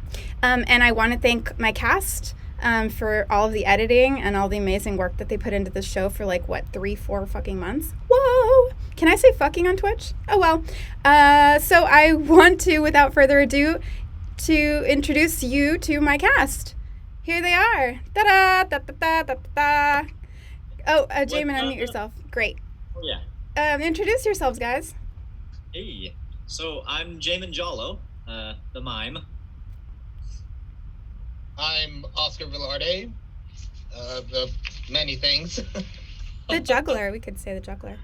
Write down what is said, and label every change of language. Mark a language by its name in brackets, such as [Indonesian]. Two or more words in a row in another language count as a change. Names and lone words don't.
[English] And I want to thank my cast for all of the editing and all the amazing work that they put into the show for 3-4 fucking months. Whoa! Can I say fucking on Twitch? Oh well. So I want to, without further ado, to introduce you to my cast. Here they are. Ta-da! Ta-ta-ta-ta-ta. Oh, Jamin, unmute yourself. Great. Oh, yeah. Introduce yourselves, guys. Hey. So I'm Jamin Jollo, the mime. I'm Oscar Velarde, the many things. The juggler, we could say the juggler.